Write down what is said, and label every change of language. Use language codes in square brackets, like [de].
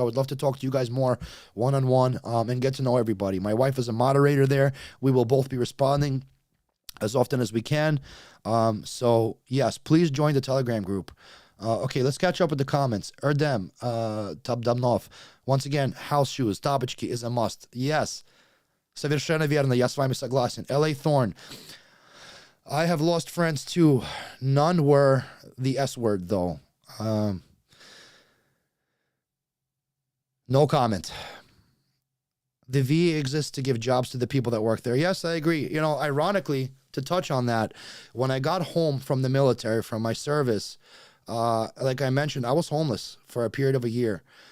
[en] I would love to talk to you guys more one-on-one, and get to know everybody. My wife is a moderator there. We will both be responding as often as we can. So yes, please join the Telegram group. Okay, let's catch up with the comments. Erdem, Tabdamnov. Once again, house shoes, tапочки is a must. Yes. [ru] Совершенно верно, я с вами согласен. [en] L.A. Thorn. I have lost friends too. None were the S word, though. No comment. The VA exists to give jobs to the people that work there. Yes, I agree. You know, ironically, to touch on that, when I got home from the military, from my service, like I mentioned, I was homeless for a period of a year.